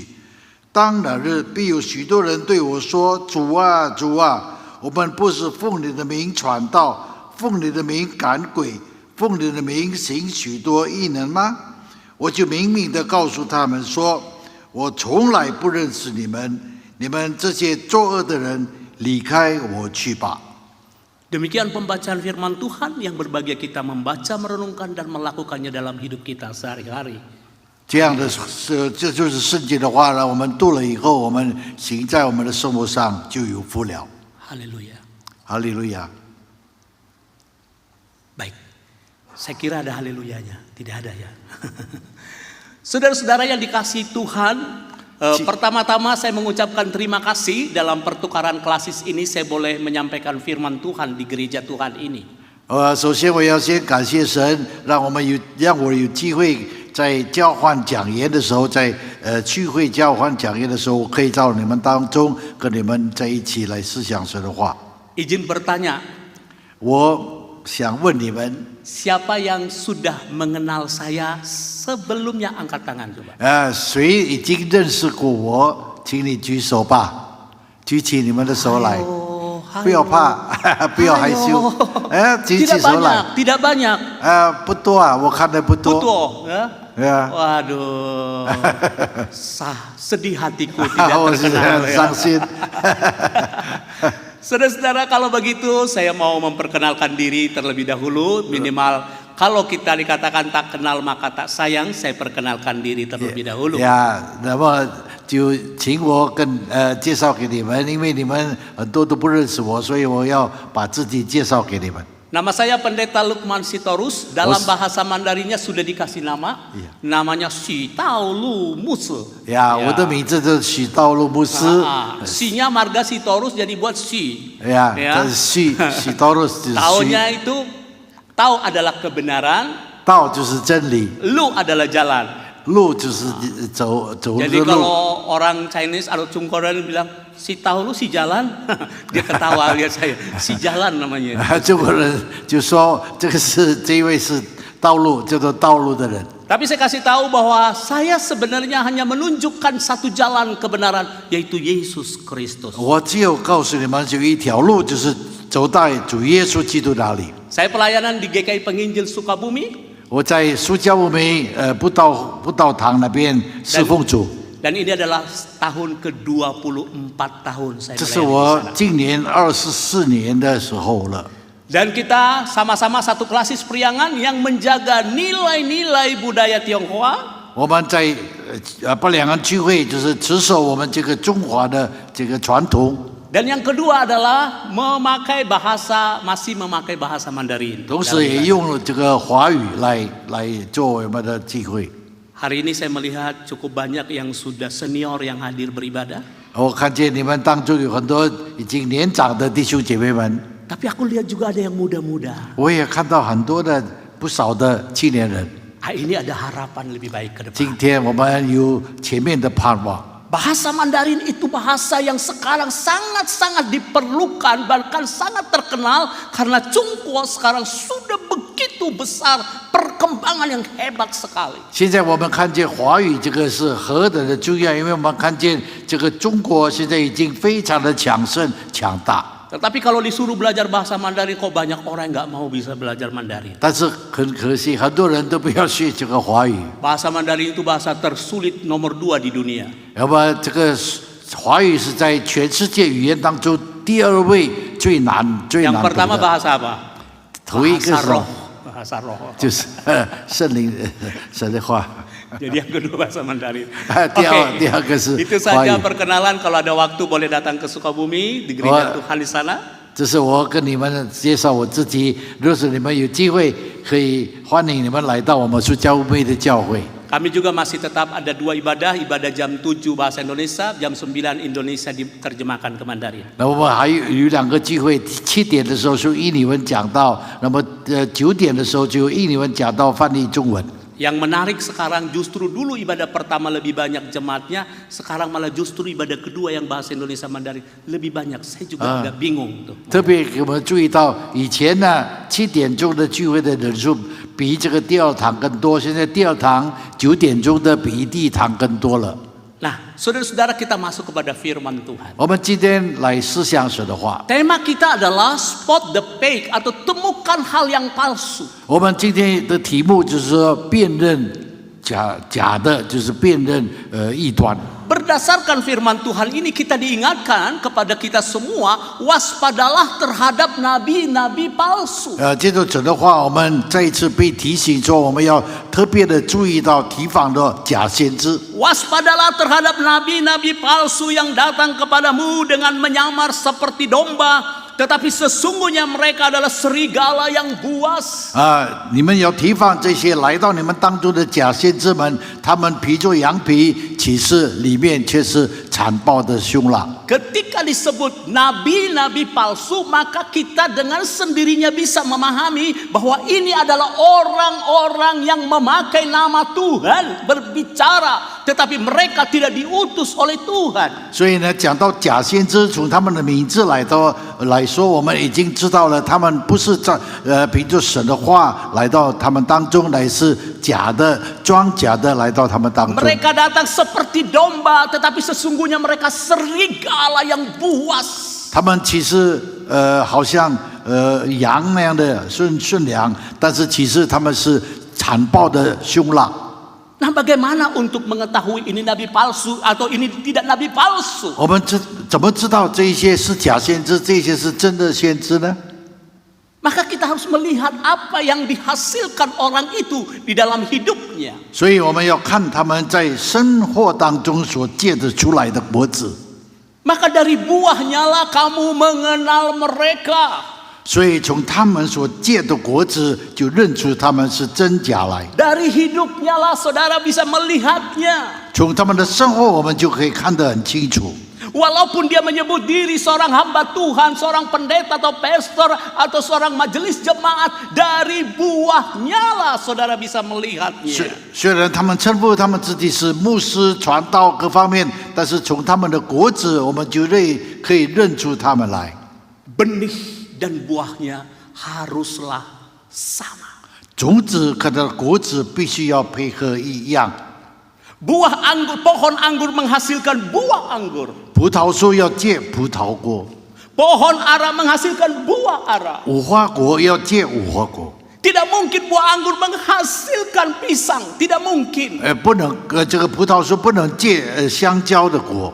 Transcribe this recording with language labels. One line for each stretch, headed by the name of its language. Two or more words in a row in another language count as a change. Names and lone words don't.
Chinese: 当那日，必有许多人对我说：主啊主啊，我们不是奉你的名传道，奉你的名赶鬼，奉你的名行许多异能吗？我就明明地告诉他们说：我从来不认识你们，你们这些作恶的人，离开我去吧。
Indonesian: Demikian pembacaan firman Tuhan yang berbahagia kita membaca, merenungkan dan melakukannya dalam hidup kita sehari-hari.
Chinese: 这样的这就是圣经的话呢，我们读了以后，我们行在我们的生活上就有福了。
Indonesian: Haleluya.
Chinese: 哈利路亚。
Indonesian: Baik, saya kira ada haleluyanya, tidak ada ya. Saudara-saudara yang dikasihi Tuhan, pertama-tama saya mengucapkan terima kasih dalam pertukaran klasis ini saya boleh menyampaikan firman Tuhan di gereja Tuhan ini.
Chinese: 首先我要先感谢神，让我有机会在交换讲员的时候，在聚会交换讲员的时候，我可以到你们当中跟你们在一起来思想神的话。
Indonesian: Izin bertanya,
Chinese: 我想问你们，
Indonesian: siapa yang sudah mengenal saya sebelumnya angkat tangan coba.
Chinese: 谁已经认识过我，请你举手吧，举起你们的手来，不要怕，不要害羞，举起手来。
Indonesian: Tidak banyak.
Chinese: 不多啊，我看的不多。
Indonesian: Betul, ya? Ya. Waduh, sedih hatiku tidak terkenal. Ya.
Chinese: 伤心。
Indonesian: Saudara-saudara, kalau begitu saya mau memperkenalkan diri terlebih dahulu. Minimal kalau kita dikatakan tak kenal maka tak sayang, saya perkenalkan diri terlebih dahulu.
Chinese: 呀，那么就请我介绍给你们，因为你们很多都不认识我，所以我要把自己介绍给你们。
Indonesian: Nama saya Pendeta Lukman Sitorus. Dalam bahasa Mandarinnya sudah dikasih nama. Namanya Si Taulu Musu.
Chinese: 呀，我的名字是许道路牧师。
Indonesian: Si-nya marga Sitorus jadi buat Si.
Chinese: 呀，这许道路是
Indonesian: Taunya itu Tau adalah kebenaran.
Chinese: 道就是真理，
Indonesian: Lu adalah jalan.
Chinese: 路就是走的
Indonesian: Jadi
Chinese: 路。
Indonesian: kalau orang Chinese atau Cungkorean bilang si tahu lu si jalan, dia ketawa lihat saya. Si jalan namanya.
Chinese: 中国人就说这一位是道路，叫做道路的人。
Indonesian: Tapi saya kasih tahu bahwa saya sebenarnya hanya menunjukkan satu jalan kebenaran, yaitu Yesus Kristus.
Chinese: 我只有告诉你们，有一条路，就是走到主耶稣基督那里。
Indonesian: Saya pelayanan di GKI Penginjil Sukabumi.
Chinese: 我在苏家乌梅布道堂那边侍奉主。
Indonesian: Dan ini adalah tahun ke-24 tahun saya
Chinese: 这是
Indonesian: melayani
Chinese: 我
Indonesian: di sana.
Chinese: 今年24年的时候了。
Indonesian: Dan kita sama-sama satu klasis priangan yang menjaga nilai-nilai budaya Tionghoa.
Chinese: 我们在不两岸聚会，就是持守我们这个中华的这个传统。
Indonesian: Dan yang kedua adalah masih memakai bahasa Mandarin.
Chinese: 同时也用了这个华语来做我们的聚会。
Indonesian: Hari ini saya melihat cukup banyak yang sudah senior yang hadir beribadah.
Chinese: 我看见你们当中有很多已经年长的弟兄姐妹们，
Indonesian: Tapi aku lihat juga ada yang muda-muda.
Chinese: 我也看到很多的不少的青年人。
Indonesian: Ini ada harapan lebih baik ke
Chinese: 今
Indonesian: depan.
Chinese: 天我们有前面的盼望。
Indonesian: Bahasa Mandarin itu bahasa yang sekarang sangat-sangat diperlukan, bahkan sangat terkenal karena Cungko sekarang sudah begitu besar, perkembangan yang hebat sekali.
Chinese: 现在我们看见华语这个是何等的重要，因为我们看见这个中国现在已经非常的强盛强大。
Indonesian: Tetapi kalau disuruh belajar bahasa Mandarin, kok banyak orang yang nggak mau bisa belajar Mandarin.
Chinese: 但是很可惜，很多人都不要学这个华语。
Indonesian: Bahasa Mandarin itu bahasa tersulit nomor 2 di dunia.
Chinese: 要不这个华语是在全世界语言当中第二位最难
Indonesian: Yang
Chinese: 读
Indonesian: pertama
Chinese: 的。
Indonesian: bahasa apa?
Chinese: 头一个是
Indonesian: Bahasa roh.
Chinese: 就是圣灵神的话。
Indonesian: Jadi yang kedua bahasa Mandarin.
Chinese: 第二个是
Indonesian: Itu
Chinese: 华
Indonesian: saja
Chinese: 语。
Indonesian: perkenalan. Kalau ada waktu boleh datang ke Sukabumi di gereja Tuhan di sana.
Chinese: 这是我跟你们介绍我自己。若是你们有机会，可以欢迎你们来到我们苏家乌梅的教会。
Indonesian: Kami juga masih tetap ada 2 ibadah jam 7 bahasa Indonesia, jam 9 Indonesia diterjemahkan ke Mandarin.
Chinese: 那我们还有2个聚会，7点的时候是印尼文讲道，那么9点的时候就印尼文讲道翻译中文。
Indonesian: Yang menarik sekarang justru dulu ibadah pertama lebih banyak jemaatnya, sekarang malah justru ibadah kedua yang bahasa Indonesia Mandarin lebih banyak. Saya juga agak bingung tuh.
Chinese: 特别我们注意到，以前呢7点钟的聚会的人数比这个第二堂更多，现在第二堂9点钟的比第一堂更多了。
Indonesian: Nah, saudara-saudara, kita masuk kepada firman Tuhan.
Chinese: 我们今天来思想神的话。
Indonesian: Tema kita adalah
English: spot the fake
Indonesian: atau temukan hal yang palsu.
Chinese: 我们今天的题目就是说辨认假的，就是辨认异端。
Indonesian: Berdasarkan firman Tuhan ini kita diingatkan kepada kita semua, waspadalah terhadap nabi-nabi palsu.
Chinese: 接着神的话，我们再一次被提醒说，我们要特别的注意到提防的假先知。
Indonesian: Waspadalah terhadap nabi-nabi palsu yang datang kepadamu dengan menyamar seperti domba, tetapi sesungguhnya mereka adalah serigala yang buas.
Chinese: 你们要提防这些来到你们当中的假先知们，他们披着羊皮，其实里面却是残暴的凶狼。
Indonesian: Ketika disebut nabi-nabi palsu, maka kita dengan sendirinya bisa memahami bahwa ini adalah orang-orang yang memakai nama Tuhan berbicara, tetapi mereka tidak diutus oleh Tuhan.
Chinese: 所以呢，讲到假先知，从他们的名字来说，我们已经知道了，他们不是在凭着神的话来到他们当中，乃是假的、装假的来到他们当中。
Indonesian: Mereka datang seperti domba, tetapi sesungguhnya mereka serigala yang buas.
Chinese: 他们其实好像羊那样的顺良，但是其实他们是残暴的凶狼。
Indonesian: Nah, bagaimana untuk mengetahui ini nabi palsu atau ini tidak nabi palsu?
Chinese: 我们怎么知道这些是假先知，这些是真的先知呢？
Indonesian: Maka kita harus melihat apa yang dihasilkan orang itu di dalam hidupnya.
Chinese: 所以我们要看他们在生活当中所结得出来的果子。
Indonesian: Maka dari buahnya lah kamu mengenal mereka.
Chinese: 所以从他们所结的果子，就认出他们是真假来。
Indonesian: Dari hidupnya lah saudara bisa melihatnya.
Chinese: 从他们的生活，我们就可以看得很清楚。
Indonesian: Walaupun dia menyebut diri seorang hamba Tuhan, seorang pendeta atau pastor atau seorang majelis jemaat, dari buahnya lah saudara bisa melihatnya.
Chinese: 虽然他们称呼他们自己是牧师、传道各方面，但是从他们的果子，我们就可以认出他们来。
Indonesian: Benih dan buahnya haruslah sama.
Chinese: 种子和它的果子必须要配合一样。
Indonesian: Buah anggur, pohon anggur menghasilkan buah anggur.
Chinese: 葡萄树要结葡萄果，
Indonesian: Pohon ara menghasilkan buah ara.
Chinese: 无花果要结无花果。
Indonesian: Tidak mungkin buah anggur menghasilkan pisang, tidak mungkin.
Chinese: 不能这个葡萄树不能结香蕉的果。